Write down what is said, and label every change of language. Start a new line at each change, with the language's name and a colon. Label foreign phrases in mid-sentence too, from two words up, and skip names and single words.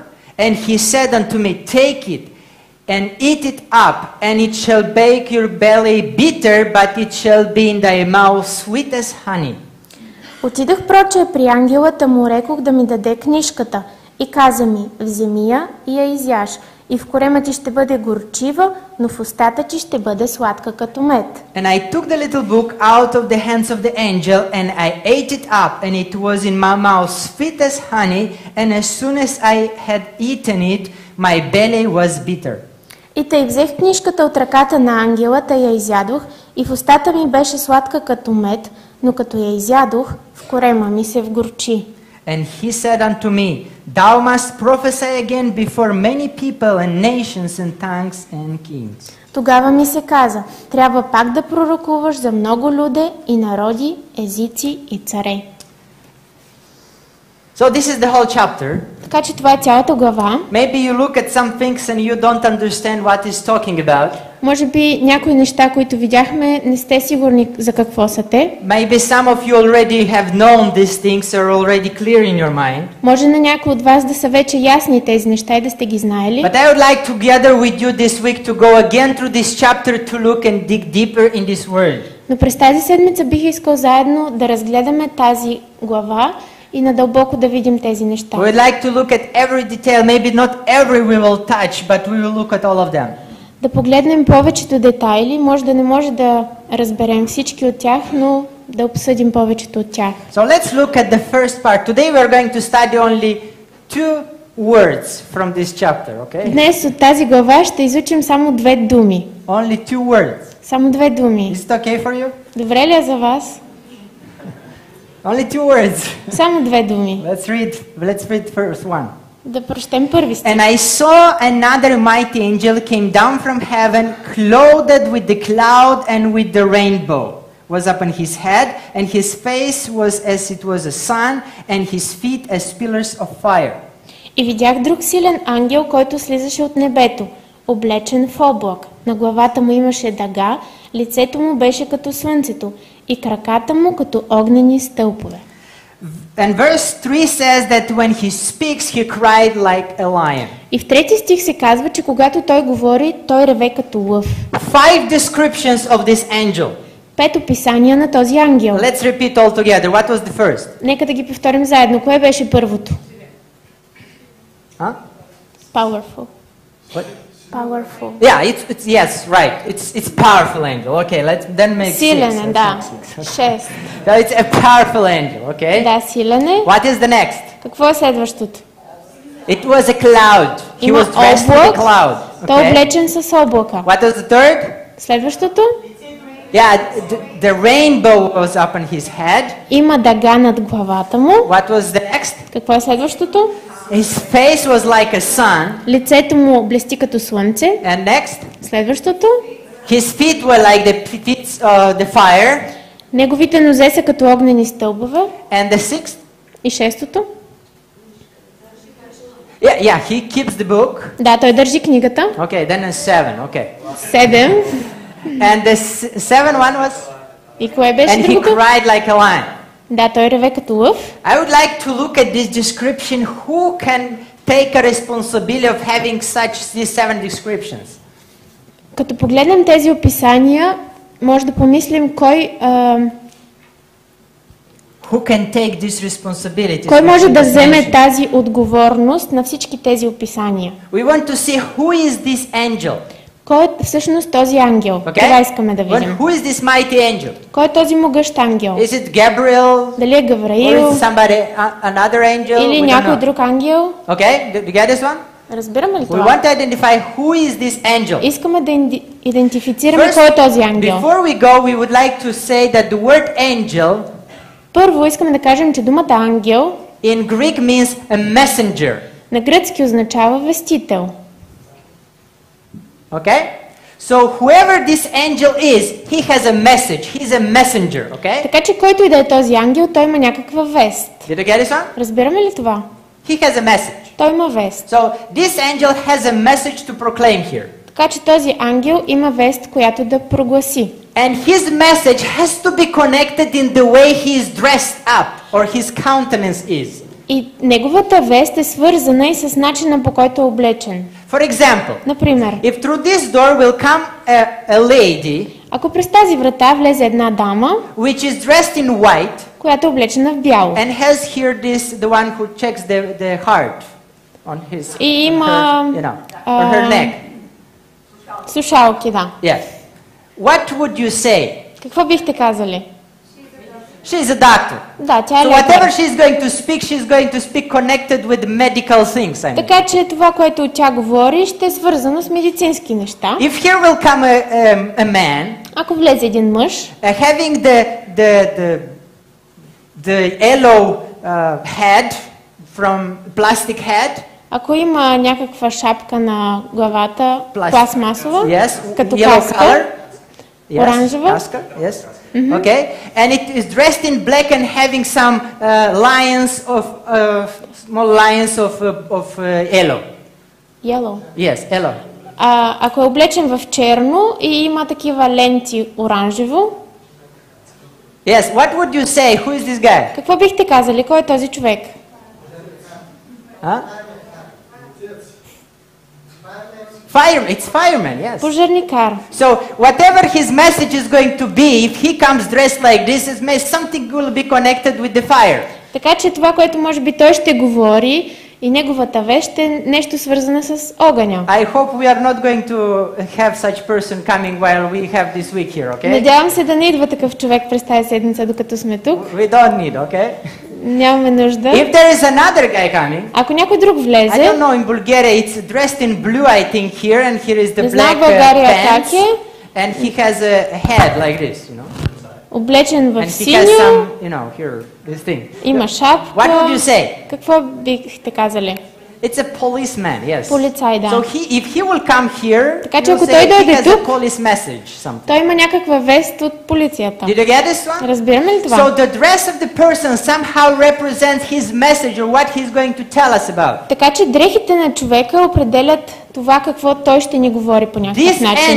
English: And he said unto me, Take it and eat it up, and it shall make your belly bitter, but it shall be in thy mouth sweet as honey.
Bulgarian: Отидах проче при ангелата му рекох да ми даде книжката и каза ми: вземи я и я изяж, и в корема ти ще бъде горчива, но в устата ти ще бъде сладка като мед.
English: And I took the little book out of the hands of the angel, and I ate it up, and it was in my mouth sweet as honey, and as soon as I had eaten it, my belly was bitter.
Bulgarian: И тъй взех книжката от ръката на ангелата и я изядох, и в устата ми беше сладка като мед, но като я изядох, в корема ми се вгорчи.
English: And he said unto me, Thou must prophesy again before many people and nations and tongues and kings.
Bulgarian: Тогава ми се каза: трябва пак да пророкуваш за много люде и народи, езици и царе.
English: So this is the whole chapter.
Bulgarian: Така че това е цялата глава.
English: Maybe you look at some things and you don't understand what he's talking about.
Bulgarian: Може би някои неща, които видяхме, не сте сигурни за какво са те.
English: Maybe some of you already have known these things, are already clear in your mind.
Bulgarian: Може на някои от вас да са вече ясни тези неща и да сте ги знаели.
English: But I would like together with you this week to go again through this chapter to look and dig deeper in this word.
Bulgarian: Но през тази седмица бих искал заедно да разгледаме тази глава и надълбоко да видим тези неща.
English: We would like to look at every detail, maybe not every we will touch, but we will look at all of them.
Bulgarian: Да погледнем повечето детайли, може да не може да разберем всички от тях, но да обсъдим повечето от тях.
English: So let's look at the first part. Today we are going to study only two words from this chapter, okay?
Bulgarian: Днес от тази глава ще изучим само две думи.
English: Only two words.
Bulgarian: Само две думи.
English: Is it okay for you?
Bulgarian: Добре ли е за вас?
English: Only two words.
Bulgarian: Само две думи.
English: Let's read first one.
Bulgarian: Да прочетем първи стих.
English: And I saw another mighty angel came down from heaven, clothed with the cloud and with the rainbow was upon his head, and his face was as it was a sun, and his feet as pillars of fire.
Bulgarian: И видях друг силен ангел, който слизаше от небето, облечен в облак. На главата му имаше дъга, лицето му беше като слънцето и краката му като огнени стълбове.
English: And verse 3 says that when he speaks, he cried like a lion.
Bulgarian: И в трети стих се казва, че когато той говори, той реве като лъв.
English: 5 descriptions of this angel.
Bulgarian: 5 описания на този ангел.
English: Let's repeat all together. What was the first?
Bulgarian: Нека да ги повторим заедно. Кое беше първото? Huh?
English: Powerful. What? Powerful. Yeah, it's yes, right. It's powerful angel. Okay, let's then make
Bulgarian: Силен
English: six.
Bulgarian: е, да. 6.
English: So it's a powerful angel, okay?
Bulgarian: Да, силен е.
English: What is the next?
Bulgarian: Какво е следващото?
English: It was a cloud. He
Bulgarian: Има
English: was dressed with a
Bulgarian: облак.
English: cloud.
Bulgarian: Той е
English: Okay?
Bulgarian: облечен с облака.
English: What was the third?
Bulgarian: Следващото?
English: Yeah, the rainbow was up on his head.
Bulgarian: Има дъга над главата му.
English: What was the next?
Bulgarian: Какво е следващото?
English: His face was like a sun.
Bulgarian: Лицето му блести като слънце.
English: And next,
Bulgarian: Следващото?
English: his feet were like the feet the fire.
Bulgarian: Неговите нозе са като огнени стълбове.
English: And the sixth?
Bulgarian: И шестото?
English: Yeah, he keeps the book.
Bulgarian: Да, той държи книгата.
English: Okay, then a seven. Okay.
Bulgarian: 7.
English: And the seven one was,
Bulgarian: И кое беше
English: and he
Bulgarian: другото?
English: cried like a lion.
Bulgarian: Да, той реве като лъв.
English: I would like to look at this description. Who can take a responsibility of having these seven descriptions?
Bulgarian: Като погледнем тези описания, може да помислим
English: Who can take this responsibility?
Bulgarian: кой може да вземе тази отговорност на всички тези описания.
English: We want to see who is this angel.
Bulgarian: Кой е всъщност този ангел?
English: Okay?
Bulgarian: Това искаме да видим.
English: Who is this mighty angel?
Bulgarian: Кой е този могъщ ангел?
English: Is it Gabriel?
Bulgarian: Дали е
English: Or
Bulgarian: Гавраил
English: is it somebody, another angel?
Bulgarian: или
English: We don't
Bulgarian: някой
English: know.
Bulgarian: друг ангел?
English: Okay, do you get this one?
Bulgarian: Разбираме ли
English: We
Bulgarian: това?
English: want to identify who is this angel.
Bulgarian: Искаме да идентифицираме
English: First,
Bulgarian: кой е този ангел.
English: before we go, we would like to say that the word angel
Bulgarian: Първо искаме да кажем, че думата ангел
English: in Greek means a messenger.
Bulgarian: на гръцки означава вестител.
English: Okay? So whoever this angel is, he has a message. He's a messenger. Okay?
Bulgarian: Така че който и да е този ангел, той има някаква вест.
English: Did you get this one?
Bulgarian: Разбираме ли това?
English: He has a message.
Bulgarian: Той има вест.
English: So this angel has a message to proclaim here.
Bulgarian: Така че този ангел има вест, която да прогласи.
English: And his message has to be connected in the way he is dressed up or his countenance is.
Bulgarian: И неговата вест е свързана и с начина, по който е облечен.
English: For example,
Bulgarian: Например,
English: if through this door will come a lady
Bulgarian: ако през тази врата влезе една дама,
English: which is dressed in white
Bulgarian: която е облечена в бяло
English: and has here the one who checks the heart on his
Bulgarian: и има
English: or her neck.
Bulgarian: слушалки, да.
English: Yes. What would you say?
Bulgarian: Какво бихте казали?
English: She's a doctor.
Bulgarian: Да, тя е
English: So whatever
Bulgarian: лекар.
English: she's going to speak connected with medical things. I mean.
Bulgarian: Така че това, което тя говори, ще е свързано с медицински неща.
English: If here will come a man
Bulgarian: Ако влезе един мъж,
English: having the yellow head from plastic head,
Bulgarian: ако има някаква шапка на главата, пластмасова,
English: yes,
Bulgarian: като
English: yellow
Bulgarian: каска,
English: color, yes,
Bulgarian: оранжева.
English: Kaska, yes, okay, and it is dressed in black and having some small lines of yellow. yellow. Yes, yellow.
Bulgarian: Ако е облечен в черно и има такива ленти оранжево,
English: Yes, what would you say? Who is this guy?
Bulgarian: какво бихте казали? Кой е този човек?
English: Huh? Fireman. It's fireman. Yes.
Bulgarian: Пожарникар.
English: So whatever his message is going to be, if he comes dressed like this, something will be connected with the fire.
Bulgarian: Така че това, което може би той ще говори и неговата вест е нещо свързано с огъня.
English: I hope we are not going to have such person coming while we have this week here, okay?
Bulgarian: Надявам се да не идва такъв човек през тази седмица, докато сме тук.
English: We don't need, okay?
Bulgarian: Нямаме нужда.
English: If there is another guy coming,
Bulgarian: Ако някой друг
English: I don't
Bulgarian: влезе,
English: know, in Bulgaria it's dressed in blue, I think, here, and here is the
Bulgarian: Не знам
English: black
Bulgarian: България
English: pants,
Bulgarian: как е.
English: and he has a head like this, you know?
Bulgarian: облечен
English: And
Bulgarian: в
English: he has
Bulgarian: синьо,
English: some, you know, here, this thing.
Bulgarian: има
English: What would you
Bulgarian: шапка.
English: say?
Bulgarian: Какво бихте казали?
English: It's a policeman, yes.
Bulgarian: Полицай, да.
English: So if he will come here,
Bulgarian: Така че
English: you'll
Bulgarian: ако
English: say
Bulgarian: той
English: he
Bulgarian: дойде
English: has a
Bulgarian: тук,
English: police message, something.
Bulgarian: Той има някаква вест от полицията.
English: Did you get this one?
Bulgarian: Разбираме ли
English: So
Bulgarian: това?
English: the dress of the person somehow represents his message or what he's going to tell us about.
Bulgarian: Така че дрехите на човека определят това какво той ще ни говори по някакъв
English: This
Bulgarian: начин.